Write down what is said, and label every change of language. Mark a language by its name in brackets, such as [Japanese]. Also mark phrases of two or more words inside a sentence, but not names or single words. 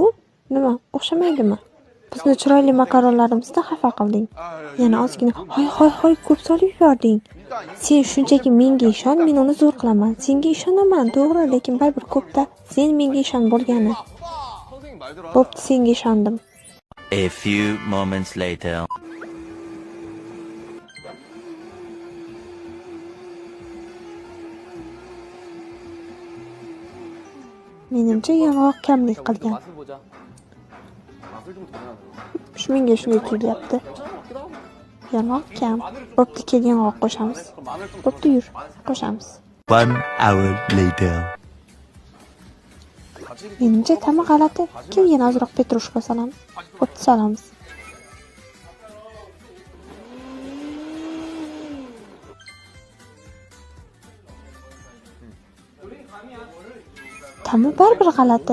[Uzbek] Nima? O'xshamaydimi? Bizni chiroyli makaronlarimizda xafa qilding. Yana ozgina. Hoy, ko'p solib yubording. Sen shunchaki menga ishon, men uni zo'r qilaman. Senga ishonaman, to'g'ri, lekin baribir ko'pda. Sen menga ishon bo'lgani. Bo'pti, senga ishondim. [English] A few moments later. [Uzbek] Menimcha yong'oq kamlik qilgan. Menga shunday tuyulyapti. Yong'oq kam. Bo'pti, kel yong'oq qo'shamiz. Bo'pti, yur, qo'shamiz. [English] 1 hour later. [Uzbek] Menimcha ta'mi g'alati. Kel yana ozroq petrushka solamiz. Bo'pti, solamiz. Ta'mi baribir g'alati.